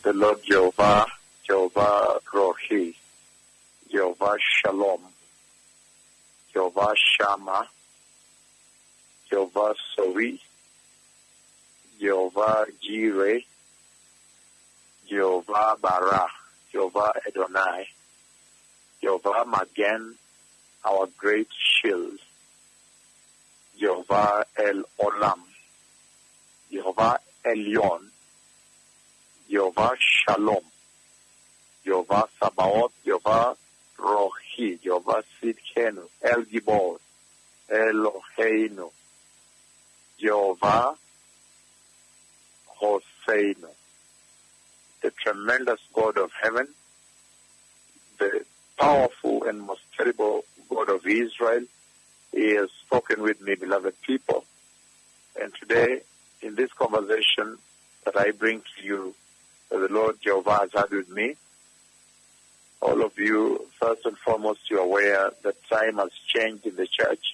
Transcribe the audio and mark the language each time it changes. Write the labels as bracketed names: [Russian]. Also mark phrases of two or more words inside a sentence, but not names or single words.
[English] Lord Jehovah, Jehovah Rohi, Jehovah Shalom, Jehovah Shammah, Jehovah Sori, Jehovah Jireh, Jehovah Bara, Jehovah Adonai, Jehovah Magen, our great shield, Jehovah El Olam, Jehovah Elyon, Jehovah Shalom, Jehovah Sabaoth, Jehovah Rohi, Jehovah Sidkenu, El Gibor, Eloheinu, Jehovah Hoseinu, the tremendous God of heaven, the powerful and most terrible God of Israel. He has spoken with me, beloved people. And today, in this conversation that I bring to you, the Lord Jehovah has had with me, all of you, first and foremost, you're aware that time has changed in the church.